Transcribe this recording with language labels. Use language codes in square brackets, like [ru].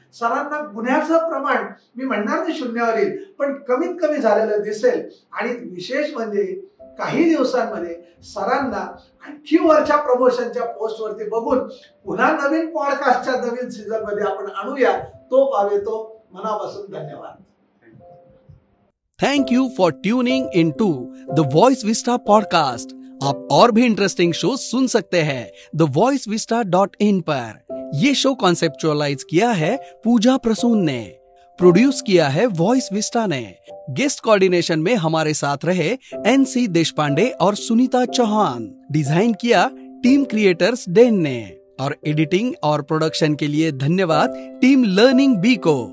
[mr] सरांना गुन्ह्याचं प्रमाण मी म्हणणार नाही शून्यावर येईल पण कमीत कमी झालेलं दिसेल. आणि विशेष म्हणजे काही दिवसांमध्ये सरांना आणखी वरच्या प्रमोशनच्या पोस्टवरती बघून पुन्हा नवीन पॉडकास्टच्या नवीन सीझन मध्ये आपण आणूया. तो पावे तो मनापासून धन्यवाद. [en] Thank you for tuning in to the Voice Vista podcast. [hi] आप और भी इंटरेस्टिंग शो सुन सकते हैं thevoicevista.in पर. ये शो कॉन्सेप्चुअलाइज किया है पूजा प्रसून ने, प्रोड्यूस किया है वॉइस विस्टा ने. गेस्ट कोऑर्डिनेशन में हमारे साथ रहे NC देशपांडे और सुनीता चौहान. डिजाइन किया टीम क्रिएटर्स डेन ने और एडिटिंग और प्रोडक्शन के लिए धन्यवाद टीम लर्निंग बी को.